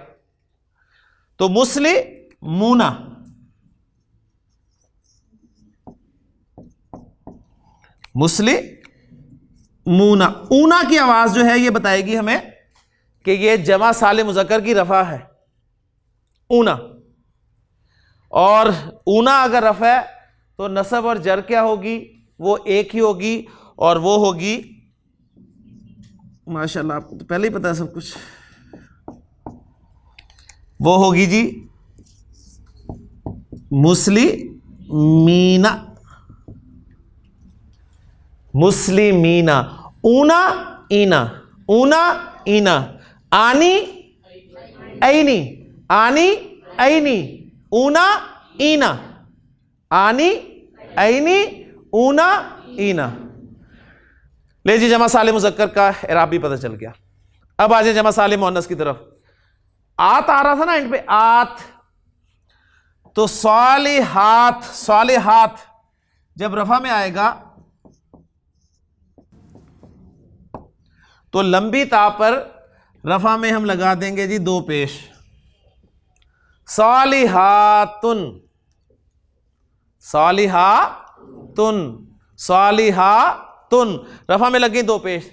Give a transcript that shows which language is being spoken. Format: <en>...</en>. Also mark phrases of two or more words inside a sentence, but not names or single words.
<ur>तो</ur> <ar>مسلمونَ، مسلمونَ,</ar> <ur>ونَ کی آواز جو ہے یہ بتائے گی ہمیں کہ یہ جمع سالم مذکر کی رفع ہے، ونَ. اور ونَ اگر رفع ہے تو نصب اور جر کیا ہوگی? وہ ایک ہی ہوگی، اور وہ ہوگی، ماشاءاللہ آپ کو تو پہلے ہی پتا ہے سب کچھ، وہ ہوگی جی</ur> <ar>مسلمينَ، مسلمينَ. ونَ ينَ، ونَ ينَ، انِ ينِ، انِ ينِ، ونَ ينَ، انِ ينِ، ونَ ينَ.</ar> <ur>لے جی جمع سالم مذکر کا اعراب بھی پتا چل گیا. اب آ جائے جمع سالم مؤنث کی طرف. آت آ رہا تھا نا اینڈ پہ، آت. تو صالحات، صالحات جب رفع میں آئے گا تو لمبی تا پر رفع میں ہم لگا دیں گے جی دو پیش,</ur> <ar>صالحاتٌ، صالحاتٌ، صالحاتٌ,</ar> <ur>رفع میں لگی دو پیش.</ur>